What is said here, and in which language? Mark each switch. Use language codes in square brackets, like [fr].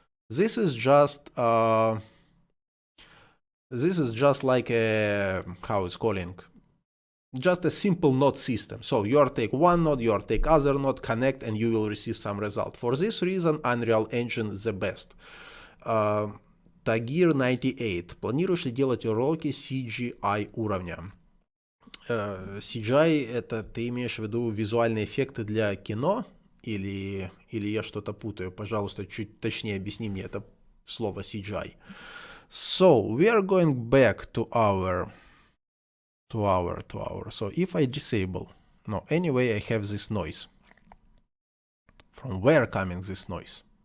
[en] This is just like a, how it's calling, just a simple node system. So you are take one node, you are take other node, connect, and you will receive some result. For this reason, Unreal Engine is the best. Tagir 98. [ru] Планируешь ли делать уроки CGI уровня? CGI это ты имеешь в виду визуальные эффекты для кино? Или я что-то путаю? Пожалуйста, чуть точнее объясни мне это слово CGI. [en] So, we are going back to our. So, if I disable, no, anyway, I have this noise. From where coming this noise?